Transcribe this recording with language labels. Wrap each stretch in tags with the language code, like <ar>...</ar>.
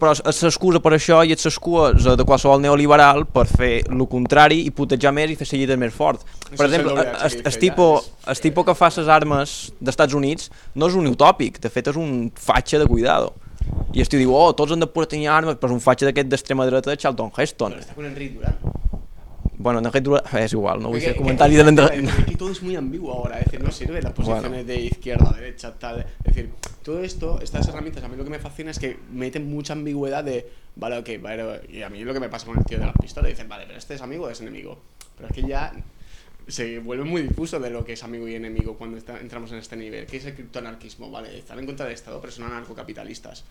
<es>Pero es la excusa por eso y es la excusa de cualquier neoliberal para hacer lo contrario y putejar más y hacer seguir más fuerte. Por ejemplo, el tipo que hace las armas de Estados Unidos no es un utópico, de hecho es un facha de cuidado. Y el tío dice, oh, todos han de poder tener armas, pero es un facha de extrema derecha de Charlton Heston. Pero está con Enric Durán.</es> <ca>Bueno, en aquest... és igual, no vull fer comentari de l'endre... Aquí tot és molt ambigu ara,</ca> <es>no sirve</es> <ca>les posicions bueno.</ca> <es>De izquierda, derecha, tal... Es decir, todo esto, estas herramientas, a mí lo que me fascina es que meten mucha ambigüedad de... Vale, ok, pero... Y a mí lo que me pasa con el tío de la pistola, dicen, vale, pero este es amigo o es enemigo. Pero es que ya se vuelve muy difuso de lo que es amigo y enemigo cuando entramos en este nivel. ¿Qué es el criptoanarquismo? Vale, están en contra del Estado, pero son anarcocapitalistas.</es>